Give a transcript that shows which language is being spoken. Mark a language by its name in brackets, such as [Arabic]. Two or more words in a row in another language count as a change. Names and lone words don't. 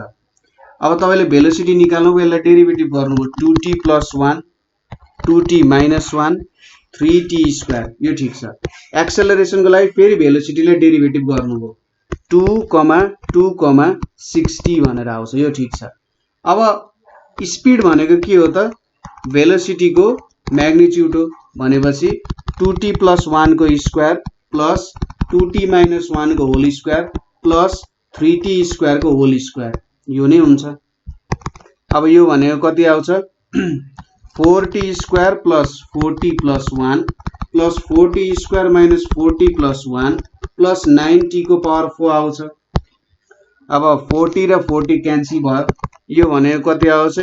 [Nepali] अब तपाईले भेलोसिटी निकाल्नुको यसलाई डेरिभेटिभ गर्नुभयो, 2t प्लस 1 2t माइनस 1 3t स्क्वायर, यो ठिक छ। एक्सेलरेसनको लागि फेरि भेलोसिटीलाई डेरिभेटिभ गर्नुभयो, 2,2,60 भनेर आउँछ, यो ठिक छ। अब स्पिड भनेको के हो त? भेलोसिटीको म्याग्निट्युड हो भनेपछि 2t प्लस 1 को स्क्वायर प्लस 2t माइनस 1 को [English] whole square [Nepali] प्लस 3t स्क्वायर को [English] whole square, [Nepali] यो नै हुन्छ। अब यो भनेको कति आउँछ? 4t स्क्वायर प्लस 4t प्लस 1 प्लस 4t स्क्वायर माइनस 4t प्लस 1 प्लस 9t को पावर 4 आउँछ। अब 40 र 40 क्यान्सल भयो, यो भनेको कति आउँछ?